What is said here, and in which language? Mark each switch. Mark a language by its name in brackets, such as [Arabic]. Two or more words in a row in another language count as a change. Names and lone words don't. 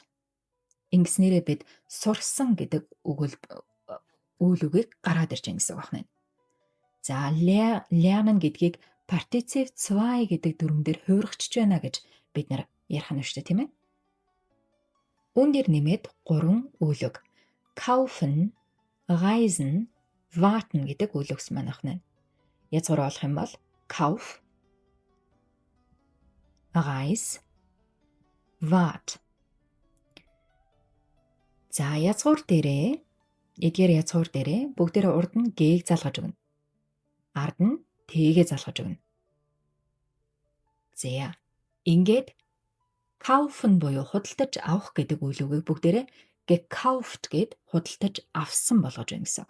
[Mongolian] Ингэснээрээ бид сурсан гэдэг үйл үгийг гараад ирж байгаа гэсэн үг байна. За lernen гэдгийг partizip 2 гэдэг дүрмээр хувиргачихж байна гэж бид нар ярих нь шүү дээ, тийм ээ. Үүнээр нэмээд 3 үйл үг. [German] Kaufen, reisen, warten [Mongolian] гэдэг үйл үгс маань байна. Язгуур олох юм бол [German] kauf, reis, wart. [Mongolian] За язгуур дээрээ эдгээр язгуур дээрээ бүгдээрээ урд нь г-г залгаж өгнө. Ард нь т-г залгаж өгнө. За ингээд kaufen буюу худалдаж авах гэдэг үйл үгийг бүгдээрээ gekauft гэд худалдаж авсан болгож байна гэсэн үг.